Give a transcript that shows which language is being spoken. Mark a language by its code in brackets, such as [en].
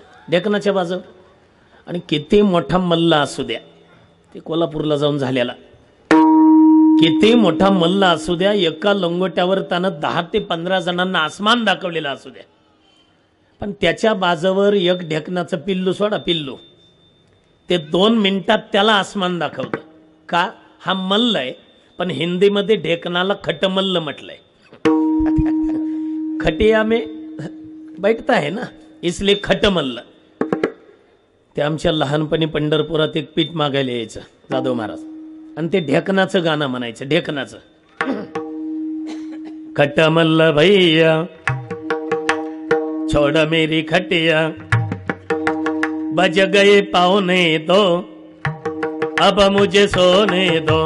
[mr] ढेकणाच्या बाजावर, आणि किती मोठा मल्ल असू द्या, ते कोल्हापूरला जाऊन झालेला, किती मोठा मल्ल असू द्या, एका लंगोट्यावर त्यानं 10 ते 15 जणांना आसमान दाखवलेलं असू द्या, पण त्याच्या बाजावर एक ढेकणाचं पिल्लू सोडा, पिल्लू ते 2 मिनिटात त्याला आसमान दाखवतं. का? हा मल्ल आहे, पण हिंदीमध्ये ढेकणाला खटमल्ल म्हटलंय. [hi] खटिया में बैठता है ना, इसलिए खटमल्ल. [mr] ते आमच्या लहानपणी पंढरपुरात एक पीठ मागायला यायचं जाधव महाराज, आणि ते ढेकणाचं गाणं म्हणायचं. ढेकणाचं [hi] खटमल्ल भैया छोड़ मेरी खटिया, बज गए पाहुणे दो, अब मुझे सोने दो.